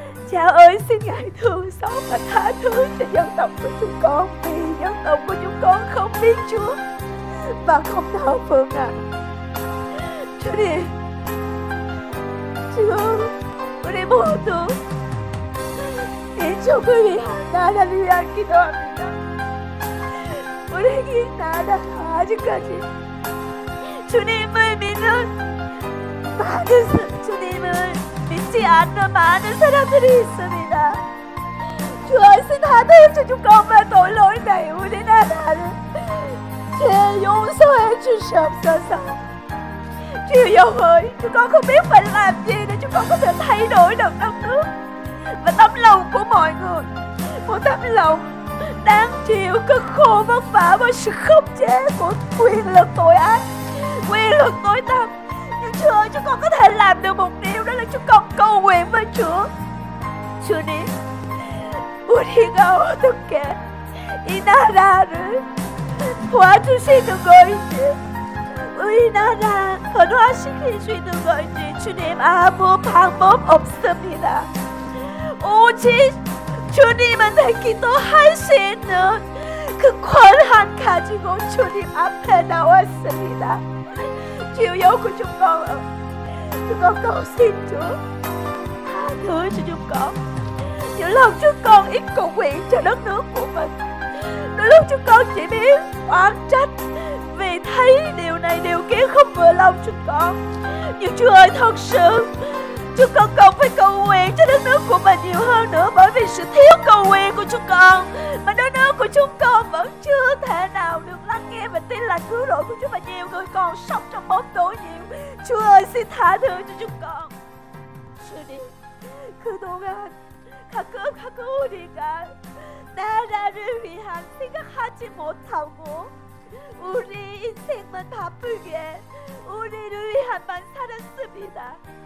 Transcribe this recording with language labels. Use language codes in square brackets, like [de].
[vi] Cha ơi, xin Ngài thương xót và tha thứ cho dân tộc của chúng con, vì dân tộc của chúng con không biết Chúa và không thờ phượng Ngài. Chúa đi, Chúa đi buông tướng. [ko] 인조 그 위한 나라를 위한 기도합니다. 우리 이 나라 아직까지 주님을 믿는 주님을 믿지 않는 많은 사람들이 있습니다. [vi] Chúa ơi, xin tha thứ cho chúng con về tội lỗi này. [ko] 우리나라를 죄 용서해 주시옵소서. [vi] Chúa yêu ơi, chúng con không biết phải làm gì để chúng con có thể thay đổi được đất nước và tấm lòng của mọi người, một tấm lòng đáng chịu cực khổ vất vả bởi sự khống chế của quyền lực tội ác, quyền lực tối tăm. Nhưng Chúa ơi, chúng con có thể làm được một điều, đó là chúng con cầu nguyện với Chúa. [ko] 주님, 우리가 어떻게 이 나라를 도와주시는 건지, 우리나라 변화시킬 수 있는 건지 주님 아무 방법 없습니다. 오직 주님한테 기도할 수 있는 그 권한 가지고 주님 앞에 나왔습니다. [vi] Chiều dấu của chúng con cầu xin Chúa tha thứ cho chúng con. Những lần chúng con ít cầu nguyện cho đất nước của mình, đôi lúc chúng con chỉ biết oán trách vì thấy điều này điều kia không vừa lòng chúng con. Nhưng Chúa ơi, thật sự chúng con cần phải cầu nguyện cho đất nước của mình nhiều hơn nữa, bởi vì sự thiếu cầu nguyện của chúng con mà đất nước của chúng con vẫn chưa thể nào được lắng nghe và tin là cứu rỗi của Chúa, và nhiều người còn sống trong bóng tối nhiều. Chúa ơi, xin tha thứ cho chúng con. [ko] 주님, 그동안 가끔 우리가 나라를 위한 생각하지 못하고 우리 인생만 바쁘게 우리를 위한만 살았습니다.